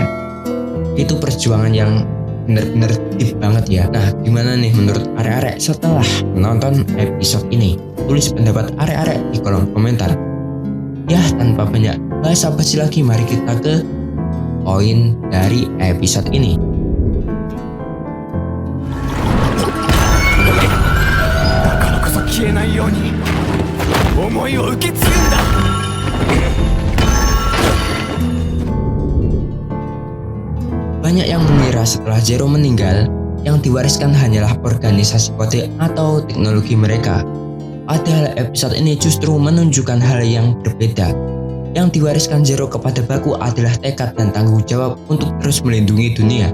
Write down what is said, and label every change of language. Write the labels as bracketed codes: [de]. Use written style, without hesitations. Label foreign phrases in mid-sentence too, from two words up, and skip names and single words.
[id] Itu perjuangan yang bener-bener deep banget ya. Nah, gimana nih menurut arek-arek setelah menonton episode ini? Tulis pendapat arek-arek di kolom komentar. Ya, tanpa banyak basa-basi lagi, mari kita ke poin dari episode ini. [ja] だからこそ消えないように思いを受け継ぐんだ。 [id] Banyak yang mengira setelah Zero meninggal, yang diwariskan hanyalah organisasi kode atau teknologi mereka. Padahal episode ini justru menunjukkan hal yang berbeda. Yang diwariskan Zero kepada Baku adalah tekad dan tanggung jawab untuk terus melindungi dunia.